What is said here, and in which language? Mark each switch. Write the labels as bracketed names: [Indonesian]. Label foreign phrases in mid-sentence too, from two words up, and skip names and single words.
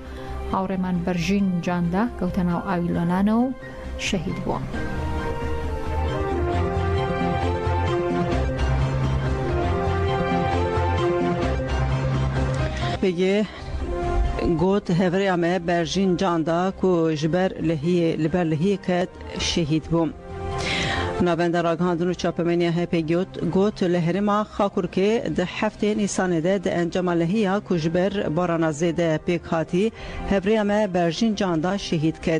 [Central Kurdish] هاوڕێمان بەرژین جاندا کەوتە ناو ئاوی لۆنانەوە و شەهید بووە. [Kurdish] پێگێ گوت هەڤرەیە me بەرژین جاندا ku ji ber lehiyê şehîd bû. Navenda ragihandin û çapemeniya HPG got li herêma Xakurkê di heftê Nîsanê de di encama lehiya ku ji ber barana zêde pêk hatî hevreya me Berjîn Canda şehîd ket.